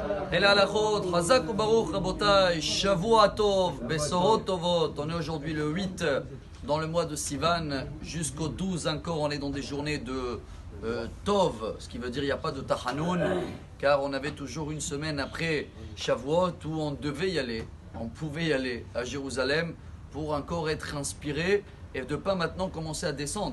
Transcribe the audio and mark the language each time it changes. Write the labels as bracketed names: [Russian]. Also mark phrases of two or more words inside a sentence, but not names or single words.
[French] Et la halachot, [Hebrew] חזק וברוך רבותי שבוע טוב בשורות טובות. [French] On est aujourd'hui le 8 dans le mois de Sivan, jusqu'au 12 encore, on est dans des journées de Tov, ce qui veut dire il n'y a pas de Tachanoun, car on avait toujours une semaine après Shavuot où on devait y aller, on pouvait y aller à Jérusalem pour encore être inspiré et de ne pas maintenant commencer à descendre.